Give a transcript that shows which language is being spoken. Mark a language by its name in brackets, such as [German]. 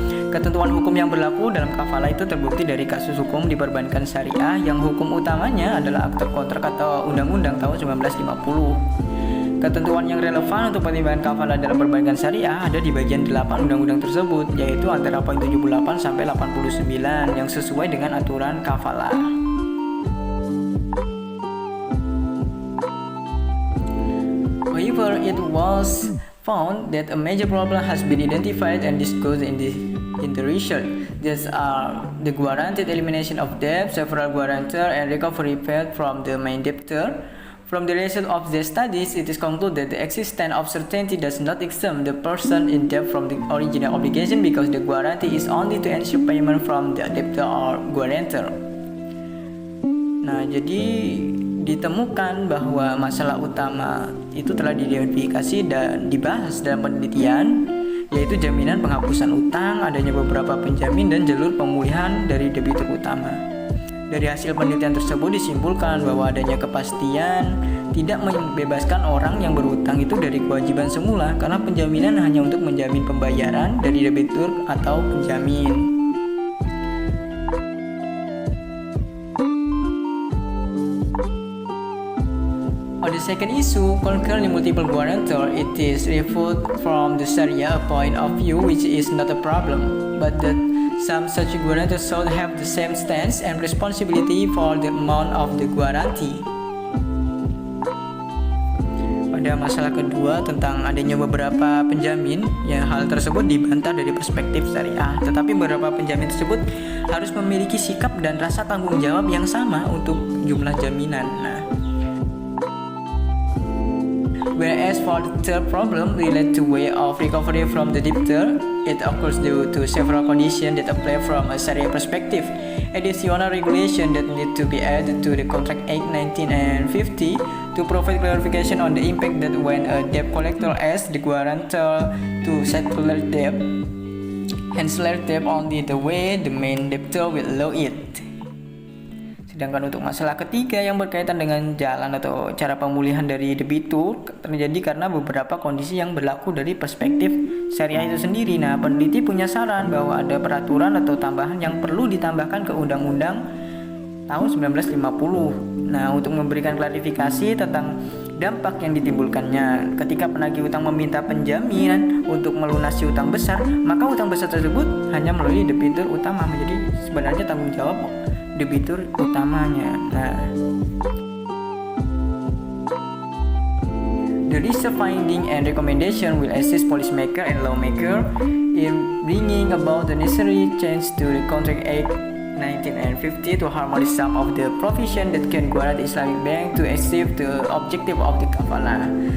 [Indonesian] Ketentuan hukum yang berlaku dalam kafala itu terbukti dari kasus hukum di perbankan syariah yang hukum utamanya adalah akte kontrak atau undang-undang tahun 1950. Ketentuan yang relevan untuk pertimbangan kafala dalam perbankan syariah ada di bagian 8 undang-undang tersebut, yaitu antara poin 78 sampai 89 yang sesuai dengan aturan kafala. [English] However, it was found that a major problem has been identified and discussed in the research. These are the guaranteed elimination of debt, several guarantor, and recovery paid from the main debtor. From the result of the studies, it is concluded that the existence of certainty does not exempt the person in debt from the original obligation because the guarantee is only to ensure payment from the debtor or guarantor. [Indonesian] Nah, jadi ditemukan bahwa masalah utama itu telah diidentifikasi dan dibahas dalam penelitian, yaitu jaminan penghapusan utang, adanya beberapa penjamin, dan jalur pemulihan dari debitur utama. Dari hasil penelitian tersebut disimpulkan bahwa adanya kepastian tidak membebaskan orang yang berutang itu dari kewajiban semula, karena penjaminan hanya untuk menjamin pembayaran dari debitur atau penjamin. [English] On the second issue, concurrently multiple guarantor, it is referred from the Sharia point of view, which is not a problem, but that some such guarantors should have the same stance and responsibility for the amount of the guarantee. [Indonesian] Pada masalah kedua tentang adanya beberapa penjamin, ya hal tersebut dibantah dari perspektif syariah, tetapi beberapa penjamin tersebut harus memiliki sikap dan rasa tanggung jawab yang sama untuk jumlah jaminan. [English] Whereas for the third problem related to way of recovery from the debtor, it occurs due to several conditions that apply from a Sharia perspective. Additional regulation that need to be added to the Contract Act 1950 to provide clarification on the impact that when a debt collector asks the guarantor to settle their debt, hence their debt only the way the main debtor will allow it. [Indonesian] Sedangkan untuk masalah ketiga yang berkaitan dengan jalan atau cara pemulihan dari debitur terjadi karena beberapa kondisi yang berlaku dari perspektif syariah itu sendiri. Nah, peneliti punya saran bahwa ada peraturan atau tambahan yang perlu ditambahkan ke Undang-Undang tahun 1950. Nah, untuk memberikan klarifikasi tentang dampak yang ditimbulkannya ketika penagih utang meminta penjaminan untuk melunasi utang besar, maka utang besar tersebut hanya melalui debitur utama, menjadi sebenarnya tanggung jawab debitur utamanya. [English] Nah, the research finding and recommendation will assist policymaker and lawmaker in bringing about the necessary change to the Contract Act 1950 to harmonize some of the provision that can guarantee Islamic bank to achieve the objective of the kafala.